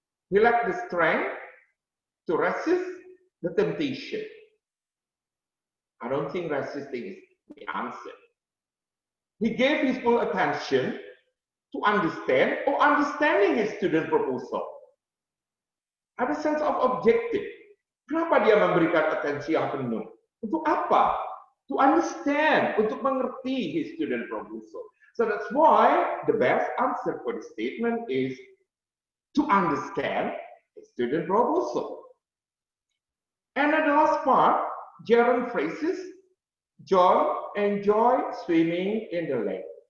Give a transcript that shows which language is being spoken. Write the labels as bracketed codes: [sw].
[en] He lacked the strength to resist the temptation. I don't think resisting is the answer. He gave his full attention to understand or understanding his student proposal. Ada sense of objective. [id] Kenapa dia memberikan atensi yang penuh? Untuk apa? [en] To understand, [id] untuk mengerti [en] his student proposal. So that's why the best answer for the statement is to understand his student proposal. And at the last part, gerund phrases, John enjoyed swimming in the lake.